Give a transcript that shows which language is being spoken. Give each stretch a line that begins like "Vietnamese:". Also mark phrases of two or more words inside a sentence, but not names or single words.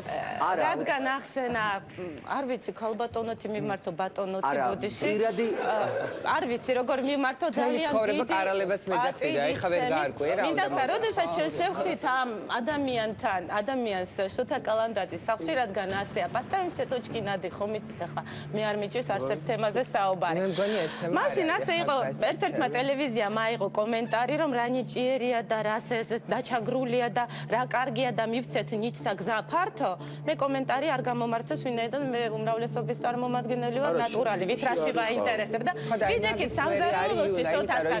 Georgian: რადგან ახსენა, არ ვიცი, ქალბატონოთი მიმართო ბატონოთი ბოდიში. პირადი არ vicი, როგორ მიმართო ძალიან დიდი კარალებას მეძახდა, ეხლა ვერ გაარკვია რა. მინდა თქვა, როდესაც შევხვდით ამ ადამიანს შოთა კალანდაძის სახლში, რადგან ასეა,
Russian: поставим все точки над и,
Georgian: ხომ იცით ახლა, მე არ მიჭირს არც ერთ თემაზე საუბარი. მე მგონი ეს თემა მაშინ ასე იყო, ერთ-ერთმა ტელევიზიამ აიღო კომენტარი, რომ რა ნიჭიერია და რა დაჩაგრულია და რა კარგია და მივცეთ ნიჭსა გზა ფართო. მე კომენტარი არ გამომართოს, ვინაიდან მე უმრავლესობის წარმომადგენელი ვარ, ნატურალი, ვის რაში ვაინტერესებ და ვიჯექით სამზარეულოში შოთასთან.